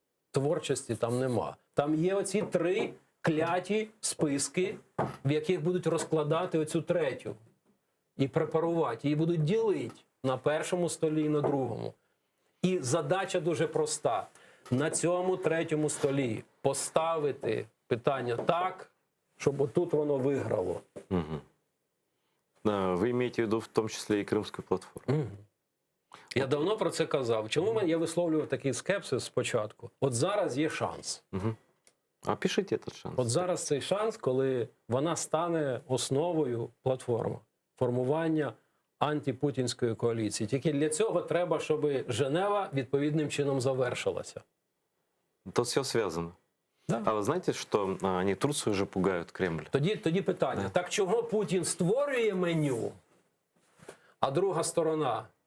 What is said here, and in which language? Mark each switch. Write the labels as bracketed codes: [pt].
[uk] Творчості там нема. Там є оці 3 кляті списки, в яких будуть розкладати оцю третю. І препарувати. Її будуть ділити на першому столі і на другому. І задача дуже проста. На цьому третьому столі поставити питання так, щоб отут воно виграло. Мгм. [ru] Вы имеете в виду в том числе и Крымскую платформу? [uk] Я давно про це казав. Чому я висловлював такий скепсис спочатку? От зараз є шанс. [ru] Мгм. Опишите этот шанс. [uk] От зараз цей шанс, коли вона стане основою платформи формування антипутінської коаліції. Тільки для цього треба, щоб Женева відповідним чином завершилася. [ru] Тут все связано. Да. А вы знаете, что они Турцию уже пугают, Кремль? [uk] Тоді питання. Так чого Путін створює меню, а друга сторона?